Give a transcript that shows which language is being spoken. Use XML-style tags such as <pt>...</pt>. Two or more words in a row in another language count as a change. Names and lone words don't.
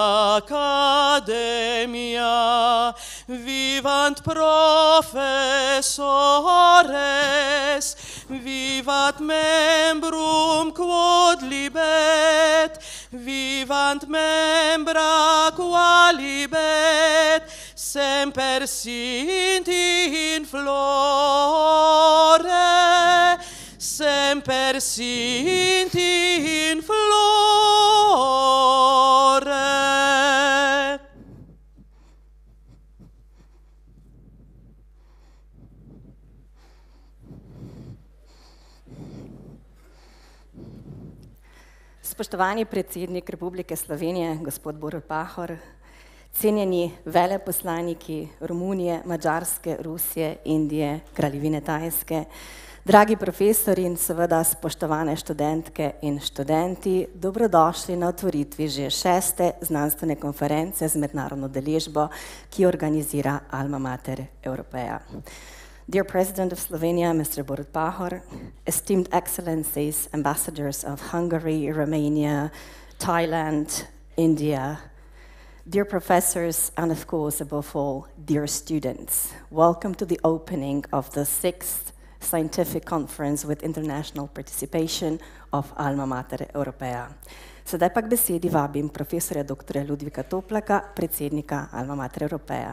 <la>academia, vivant professores, vivat membrum quod libet, vivant membra qualibet, semper sint in flore, semper sint in flore.</la> <sl>Spoštovani predsednik Republike Slovenije, gospod Borut Pahor, cenjeni veleposlaniki Romunije, Madžarske, Rusije, Indije, Kraljevine Tajske, dragi profesori in seveda spoštovane študentke in študenti, dobrodošli na otvoritvi že 6. znanstvene konference z mednarodno udeležbo, ki organizira Alma Mater Europaea.</sl> <en>Dear President of Slovenia, Mr. Borut Pahor, esteemed excellencies, ambassadors of Hungary, Romania, Thailand, India, dear professors, and of course, above all, dear students, welcome to the opening of the 6th Scientific Conference with international participation of Alma Mater Europaea.</en> <sl>Sedaj pa k besedi vabim profesorja dr. Ludvika Toplaka, predsednika Alma Mater Europaea.</sl>